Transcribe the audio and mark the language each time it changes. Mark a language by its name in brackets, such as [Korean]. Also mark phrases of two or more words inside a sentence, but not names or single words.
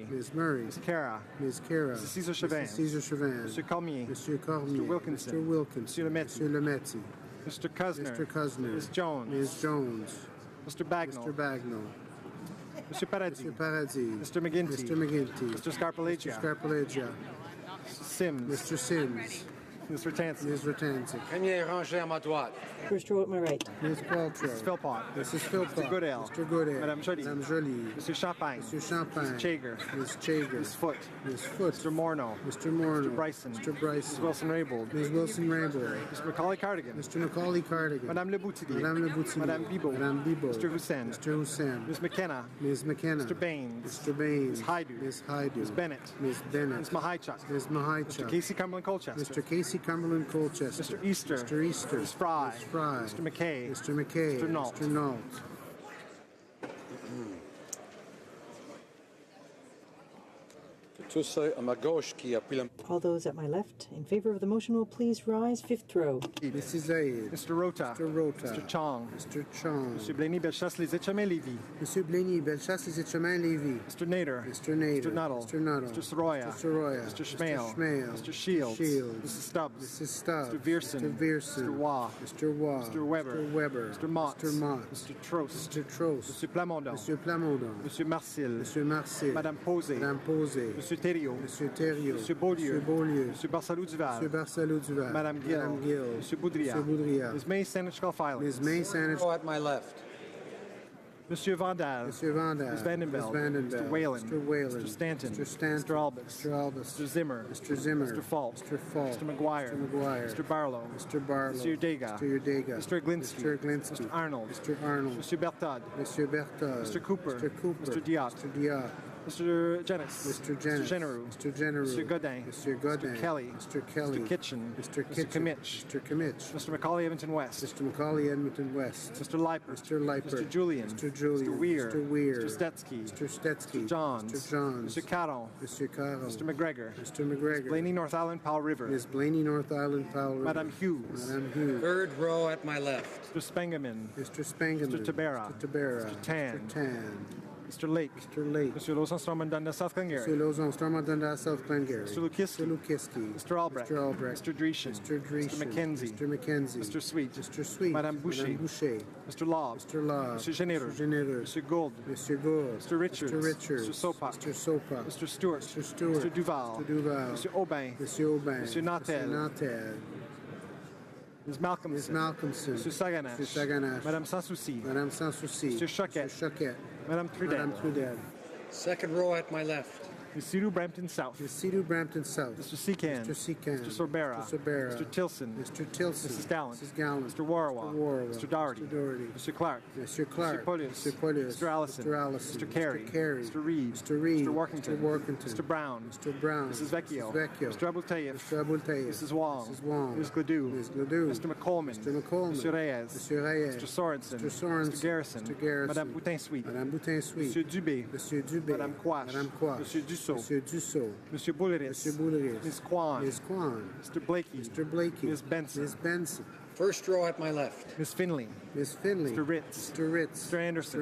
[English] Ms. Murray. Ms. Cara. Ms. Cara. Mr. Cesar Chauvin. Mr. Cesar Chauvin. Monsieur Cormier. Monsieur Cormier. Mr. Wilkinson. Mr. Wilkinson. Monsieur Lemaitre. Monsieur Lemaitre. Mr. Cusner. Mr. Cusner. Ms. Jones. Ms. Jones. Mr. Bagnall. Mr. Bagnall. Monsieur Paradis. Mr. Paradis. Mr. McGinty. Mr. McGinty. Mr. Scarpalegia. Mr. Scarpalegia. Sims. Mr. Sims. Ms. Ratansi. Ms. Ratansi. [French] Première rangée à ma droite. [English] First row at my right. Ms. Qualtrough. Mrs. Philpott. Mrs. Philpott. Mr. Goodale. Mr. Goodale. Madame Joly. Madame Joly. Monsieur Champagne. Monsieur Champagne. Ms. Chager. Ms. Chager. Ms. Foote. Ms. Foote. Mr. Morneau. Mr. Morneau. Mr. Bryson. Mr. Ms. Bryson. Wilson-Raybould. Ms. Wilson-Raybould. Mr. Macaulay Cardigan. Mr. Macaulay Cardigan. Madame Le Boutillier. Madame Le Boutillier. Madame Bibot. Madame Bibot. Mr. Hussein. Mr. Hussein. Ms. McKenna. Ms. McKenna. Mr. Baines. Mr. Baines. Ms. Haidu. Ms. Haidu. Ms. Bennett. Ms. Bennett. Ms. Mahaichuk. Ms. Mahaichuk. Mr. Casey Cumberland Colchester. Mr. Casey Cumberland Colchester. Mr. Easter. Mr. Easter. Ms. Fry. Ms. Fry. Mr. McKay. Mr. McKay. Mr. Nault. Mr. Nault. [French] Tous ceux à ma gauche qui appuient la... [English] All those at my left in favor of the motion will please rise. Fifth row. Mrs. Zaid. Mr. Rota. Mr. Rota. Mr. Chong. Mr. Chong. Monsieur Blaney Bellechasse Les Etchemins Lévis. Monsieur Blaney, Bellechasse, Les Etchemins, Lévis. Mr. Nader. Mr. Nader. Mr. Nuttall. Mr. Nuttall. Mr. Soroya. Mr. Soroya. Mr. Schmale. Mr. Schmale. Mr. Shields. Shields. Mrs. Stubbs. Mrs. Stubbs. Mr. Vierson. Mr. Vierson. Mr. Waugh. Mr. Waugh. Mr. Weber. Mr. Weber. Mr. Mott. Mr. Mott. Mr. Trost. Mr. Trost. Monsieur Plamondon. Monsieur Plamondon. Monsieur Marcil. Monsieur Marcel. Madame Posé. Madame Posé. Monsieur Thériault. Monsieur Thériault. Monsieur Beaulieu. Monsieur Beaulieu. Monsieur Barsalou Duval. Monsieur Barcelot Duval. Madame Gill. Madame Gill. Monsieur Boudria. Monsieur Boudria. Ms. May Seneschal Filing. Ms. May Sanet. Oh, at my left. Monsieur Vandal. Monsieur Vandal. Ms. Vandenbeld. Ms. Vandenbeld. Mr. Whalen. Mr. Whalen. Mr. Stanton. Mr. Stanton. Mr. Albus. Mr. Albus. Mr. Zimmer. Mr. Zimmer. Mr. Falk. Mr. Falk. Mr. McGuire. Mr. McGuire. Mr. Barlow. Mr. Barlow. Mr. Udega. Mr. Udega. Mr. Glinsky. Mr. Glinsky. Mr. Arnold. Mr. Arnold. Monsieur Bertod. Monsieur Berthold. Mr. Cooper. Mr. Cooper. Mr. Diot. Mr. Diot. Mr. Jennings. Mr. Jennings. Mr. Genereux. Mr. Genereux. Mr. Godin. Mr. Godin. Mr. Kelly. Mr. Kelly. Mr. Kitchen. Mr. Mr. Kitchen. Kimmich. Mr. Kimmich. Mr. Macaulay Edmonton West. Mr. Macaulay Edmonton West. Mr. Leipert. Mr. Leipert. Mr. Julian. Mr. Julian. Mr. Weir. Mr. Weir. Mr. Stetsky. Mr. Stetsky. Mr. Johns. Mr. Johns. Mr. Caron. Mr. Carroll. Mr. McGregor. Mr. McGregor. Blaney North Island Powell River. Ms. Blaney North Island Powell River. Madame Hughes. Madame Hughes. Third row at my left. Mr. Spengeman. Mr. Spangeman. Mr. Tabera. Mr. Tabera. Mr. Tan. Mr. Tan. Mr. Lake. Mr. Lake. Mr. Lawson Stormont Dundas South Glengarry. Mr. Lozon Stormont Dundas South Glengarry. Mr. Lukiski. Mr. Lukiski. Mr. Albrecht. Mr. Albrecht. Mr. Dreeshen. Mr. Dreeshen. Mr. McKenzie. Mr. McKenzie. Mr. Sweet. Mr. Sweet. Madame Boucher. Madame Boucher. Mr. Lobb. Mr. Lobb. Mr. Généreux. Mr. Généreux. Mr. Gould. Mr. Gould. Mr. Richards. Mr. Richards. Mr. Sopak. Mr. Sopak. Mr. Stewart. Mr. Stewart. Mr. Duval. Mr. Duval. Mr. Aubin. Mr. Aubin. Mr. Nautel. Mr. Nautel. Ms. Malcolmson. Ms. Malcolmson. Mr. Saganache. Mr. Saganache. Madame Sansouci. Madame Sansouci. Mr. Choquette. Mr. Choquette. Madame Trudel. Madame Trudel. Second row at my left. Ms. Sidhu Brampton South. Ms. Sidhu Brampton South. Mr. Secan. Mr. Secan. Mr. Sorbera. Mr. Sorbera. Mr. Tilson. Mr. Tilson. Mrs. Gallant. Mrs. Gallant. Mr. Warawa. Mr. Warawa. Mr. Doherty. Mr. Doherty. Mr. Clark. Mr. Clark. Mr. Polius. Mr. Polius. Mr. Allison. Mr. Allison. Mr. Carey. Mr. Carey. Mr. Reed. Mr. Reed. Mr. Workington. Mr. Workington. Mr. Brown. Mr. Brown. Mrs. Vecchio. Mrs. Vecchio. Mr. Abultayev. Mr. Abultayev. Mrs. Wong. Mrs. Wong. Ms. Gladue. Ms. Gladue. Mr. McColeman. Mr. McColeman. Mr. Reyes. Mr. Reyes. Mr. Sorensen. Mr. Sorensen. Mr. Garrison. Mr. Garrison. Madame Boutin-Sweet. Madame Boutin-Sweet. Monsieur Dubé. Monsieur Dubé. Madame Quash. Madame Quash. Monsieur Dussault. Monsieur Dussault. Monsieur Bouleris. Monsieur Bouleris. Ms. Kwan. Ms. Kwan. Mr. Blakey. Mr. Blakey. Ms. Benson. Ms. Benson. First row at my left. Ms. Finley. Ms. Finley. Mr. Ritz. Mr. Ritz. Mr. Anderson.